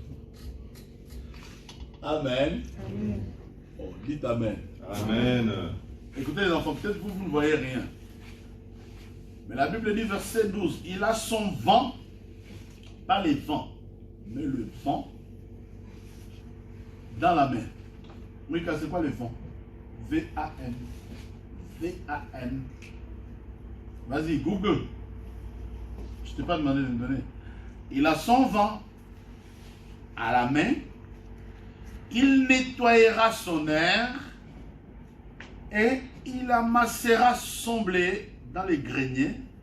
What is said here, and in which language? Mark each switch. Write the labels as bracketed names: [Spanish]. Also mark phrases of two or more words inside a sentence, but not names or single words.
[French] Amen. Oh, dites Amen. Amen. Écoutez les enfants, peut-être vous ne voyez rien. Mais la Bible dit verset 12, il a son vent, pas les vents, mais le vent dans la main. Oui, car c'est quoi le vent? V-A-N. V-A-N. Vas-y, Google. Je ne t'ai pas demandé de me donner. Il a son vent à la main. Il nettoyera son air et il amassera son blé dans les greniers.